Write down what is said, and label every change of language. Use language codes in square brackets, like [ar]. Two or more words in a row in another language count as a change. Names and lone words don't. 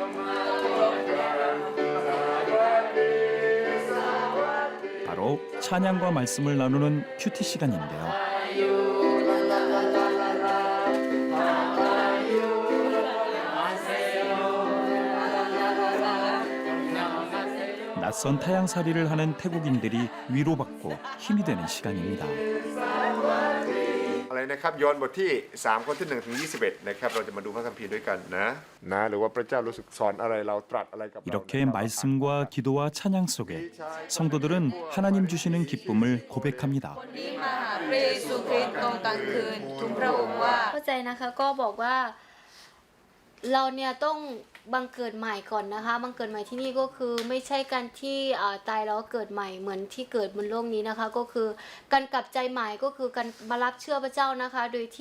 [ko] 바로 찬양과 말씀을 나누는 큐티 시간인데요. 낯선 타향살이를 하는 태국인들이 위로받고 힘이 되는 시간입니다. [th] อะไรนะครับย้อนบทที่3ข้อที่1ถึง21นะครับเราจะมาดูพระคัมภีร์ด้วยกันนะหรือว่าพระเจ้ารู้สึกสอนอะไรเราตรัสอะไรกับเรา [ko] 이렇게 말씀과 기도와 찬양 속에 성도들은 하나님 주시는 기쁨을 고백합니다. [th] พระเยซูคริสต์ตอนกลางคืนทูลพระองค์ว่าเข้าใจนะคะก็บอกว่าเราเนี่ยต้องบังเกิดใหม่ก่อนนะคะบังเกิดใหม่ที่นี่ก็คือไม่ใช่การที่ตายแล้วเกิดใหม่เหมือนที่เกิดบนโลกนี้นะคะก็คือการกลับใจใหม่ก็คือการมารับเชื่อพระเจ้านะคะโดยที่